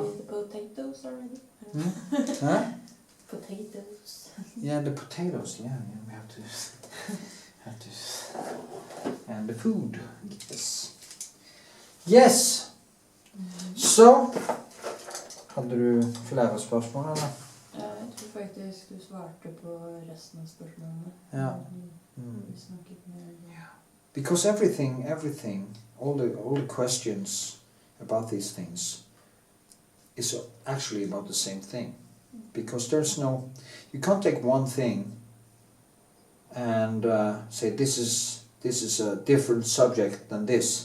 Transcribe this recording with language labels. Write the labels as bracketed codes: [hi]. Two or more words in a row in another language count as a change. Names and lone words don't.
[en] Maybe the potatoes already? Huh? Potatoes. Yeah, the potatoes. Yeah, we have to, and the food. Yes. Yes. [no] So, hade du flere spørsmål eller? Jeg tror faktisk du svarte på resten av spørsmålene. Ja. Vi snakket mer. [en] Yeah. Because everything, all the questions about these things is actually about the same thing. Because there's no, you can't take one thing and say this is a different subject than this.